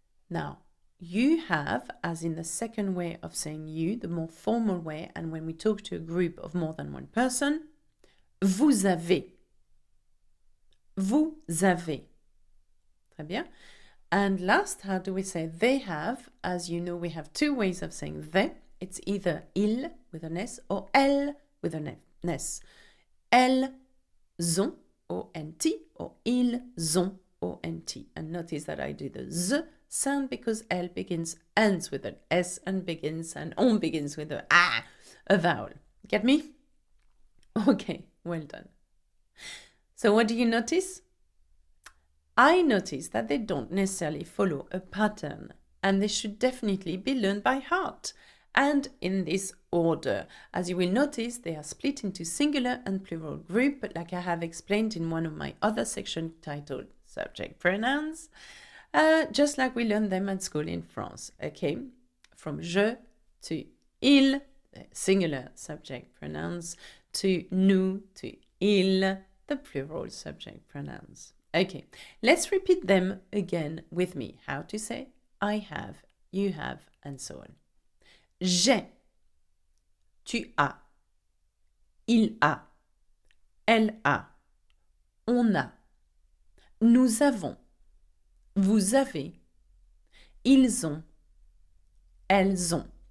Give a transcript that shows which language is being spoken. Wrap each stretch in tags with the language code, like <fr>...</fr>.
<en>Now, you have, as in the second way of saying you, the more formal way, and when we talk to a group of more than one person,</en> <fr>vous avez. Vous avez. Très bien.</fr> <en>And last, how do we say they have? As you know, we have two ways of saying they. It's either il with an S or elle with an S.</en> <fr>Elles ont, O-N-T, or ils ont, O-N-T.</fr> <en>And notice that I do the Z sound because L ends with an S and on begins with a vowel. Get me? Okay, well done. So what do you notice? I notice that they don't necessarily follow a pattern, and they should definitely be learned by heart and in this order. As you will notice, they are split into singular and plural group, like I have explained in one of my other sections titled Subject Pronouns, just like we learned them at school in France, okay? From je to il, singular subject pronouns, to nous, to il, the plural subject pronouns. Okay, let's repeat them again with me. How to say I have, you have, and so on.</en> <fr>J'ai, tu as, il a, elle a, on a, nous avons, vous avez, ils ont, elles ont.</fr>